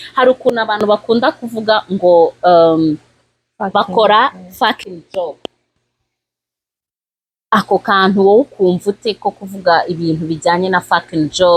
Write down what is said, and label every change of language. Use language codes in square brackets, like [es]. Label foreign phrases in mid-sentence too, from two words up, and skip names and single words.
[rw] hari ukuntu abantu bakunda kuvuga ngo bakora [en] fucking job. [rw] Ako kantu wowe ukumva ute ko kuvuga ibintu bijyanye na [en] fucking job?